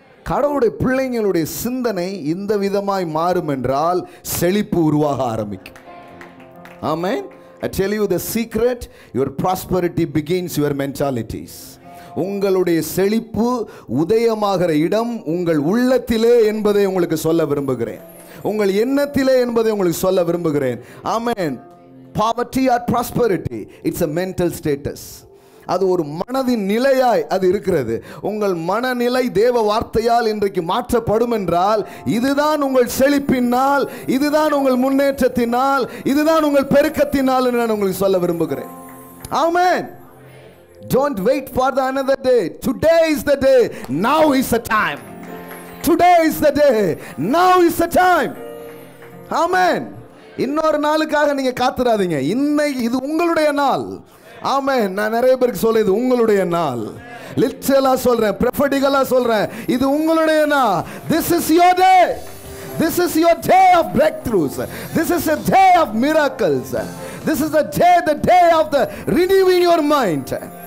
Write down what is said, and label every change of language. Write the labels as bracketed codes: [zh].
[ta] கடவுளுடைய பிள்ளைங்களுடைய சிந்தனை இந்த விதமாய் மாறும் என்றால் செழிப்பு உருவாக ஆரம்பிக்கும். ஆமென். [en] I tell you the secret, your prosperity begins your mentalities. [ta] உங்களுடைய செழிப்பு உதயமாகிற இடம் உங்கள் உள்ளத்திலே என்பதை உங்களுக்கு சொல்ல விரும்புகிறேன், உங்கள் எண்ணத்திலே என்பதை உங்களுக்கு சொல்ல விரும்புகிறேன். ஆமென். [en] Poverty or prosperity, it's a mental status. [ta] அது ஒரு மனதின் நிலையாய் அது இருக்கிறது. உங்கள் மனநிலை தேவ வார்த்தையால் இன்றைக்கு மாற்றப்படும் என்றால், இதுதான் உங்கள் செழிப்பினால், இதுதான் உங்கள் முன்னேற்றத்தினால், இதுதான் உங்கள் பெருக்கத்தினால் என்று நான் உங்களுக்கு சொல்ல விரும்புகிறேன். ஆமென். [en] Don't wait for the another day. Today is the day. Now is the time. Today is the day. Now is the time. [ta] ஆமென். இன்னொரு நாளுக்காக நீங்க காத்துறாதீங்க. இன்னைக்கு இது உங்களுடைய நாள். ஆமென். நான் நிறைய பேருக்கு சொல்ல, இது உங்களுடைய நாள். லிட்டரலா சொல்றேன், ப்ரொஃபெட்டிக்கலா சொல்றேன், இது உங்களுடைய நாள். [en] This is your day. This is your day of breakthroughs. This is a day of miracles. This is the day of the renewing your mind.